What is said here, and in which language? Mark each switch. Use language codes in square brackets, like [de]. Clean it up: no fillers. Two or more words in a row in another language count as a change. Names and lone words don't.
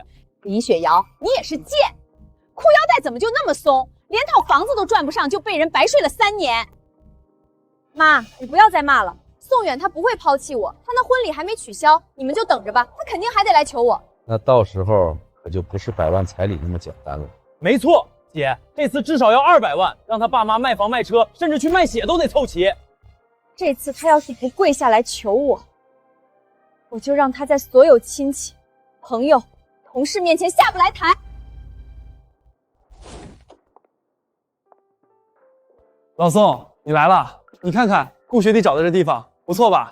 [zh] 李雪瑤，你也是賤，裤腰带怎么就那麼鬆，連套房子都賺不上，就被人白睡了3年。媽，你不要再罵了。宋遠他不會拋棄我，他那婚禮還沒取消，你們就等着吧，他肯定還得來求我。那到時候可就不是100 萬彩禮那麼簡單了。沒錯，姐，這次至少要200萬，讓他爸媽賣房賣車，甚至去賣血都得湊齊。這次他要是不跪下來求我，我就讓他在所有親戚、朋友、同事面前下不來台。老宋，你來了，你看看顧學弟找的這地方不錯吧？